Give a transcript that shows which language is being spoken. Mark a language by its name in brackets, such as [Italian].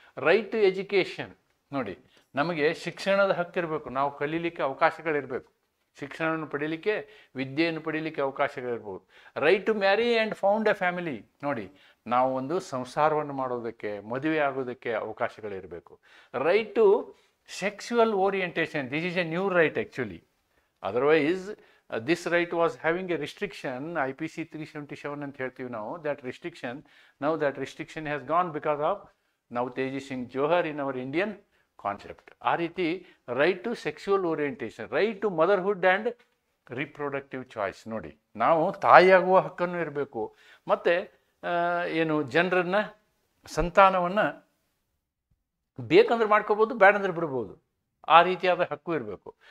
[Kannada] Right to education ನೋಡಿ, ನಮಗೆ ಶಿಕ್ಷಣದ ಹಕ್ಕಿರಬೇಕು, ನಾವು ಕಲೀಲಿಕ್ಕೆ ಅವಕಾಶಗಳಿರಬೇಕು, ಶಿಕ್ಷಣವನ್ನು ಪಡೀಲಿಕ್ಕೆ, ವಿದ್ಯೆಯನ್ನು ಪಡೀಲಿಕ್ಕೆ ಅವಕಾಶಗಳಿರ್ಬೋದು. [English] right to marry and found a family [Kannada] ನೋಡಿ, ನಾವು ಒಂದು ಸಂಸಾರವನ್ನು ಮಾಡೋದಕ್ಕೆ, ಮದುವೆ ಆಗೋದಕ್ಕೆ ಅವಕಾಶಗಳಿರಬೇಕು. [English] Right to sexual orientation, this is a new right actually. Otherwise this right was having a restriction, IPC 377 [Kannada] ಅಂತ ಹೇಳ್ತೀವಿ ನಾವು, [English] that restriction, now that restriction has gone because of Navteji Singh Johar in our Indian concept. [Kannada] ಆ ರೀತಿ right to sexual orientation, right to motherhood and reproductive choice ನೋಡಿ, ನಾವು ತಾಯಿಯಾಗುವ ಹಕ್ಕನ್ನು ಇರಬೇಕು, ಮತ್ತು ಏನು ಜನರನ್ನ ಸಂತಾನವನ್ನು ಬೇಕಂದ್ರೆ ಮಾಡ್ಕೋಬೋದು, ಬೇಡಂದ್ರೆ ಬಿಡ್ಬೋದು, ಆ ರೀತಿಯಾದ ಹಕ್ಕು ಇರಬೇಕು.